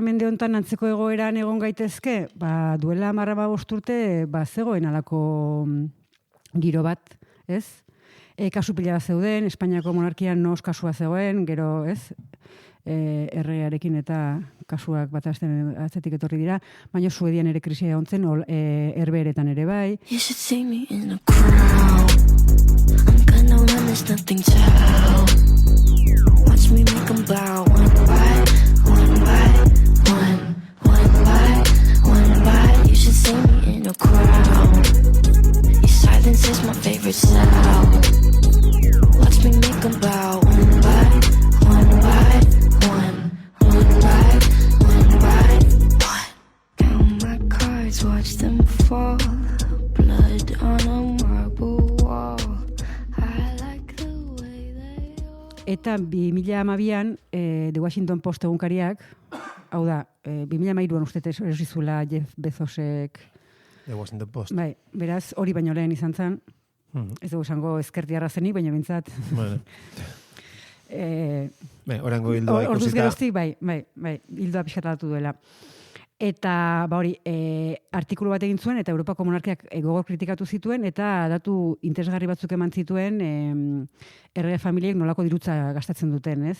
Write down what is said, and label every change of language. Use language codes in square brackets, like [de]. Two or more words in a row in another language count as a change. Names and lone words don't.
[eu] mende honetan antzeko egoeran egon gaitezke, duela 15 urte zegoen alako giro bat, ez? Kasu pila bat zeuden, Espainiako monarkian nos kasua zegoen, gero, ez? Errearekin eta kasuak bat atzetik etorri dira, baina Suedian ere krisia egon zen, Herbeheretan ere bai. [en] You should see me in a crowd. I'm gonna run, there's nothing to help. Watch me make them bow one by one. You should see me in a crowd. Your silence is my favorite sound. Watch me make them bow one by one. Count my cards, watch them fall. Blood on a marble wall. I like the way they all... [eu] Eta 2012an, The Washington Post egunkariak, hau da, 2013an uste erosizula Jeff Bezosek... [en] The Washington Post. [eu] Bai, beraz, hori baino lehen izan zen. Ez dugu esango ezkertiarra zenik, baina bintzat... Bueno. Orango hildoa ikusita. Orduz geroztik, bai, hildoa pixkatatu duela. Eta, hori, artikulu bat egin zuen, eta Europako monarkiak gogor kritikatu zituen, eta datu interesgarri batzuk eman zituen errege familiek nolako dirutza gastatzen duten, ez?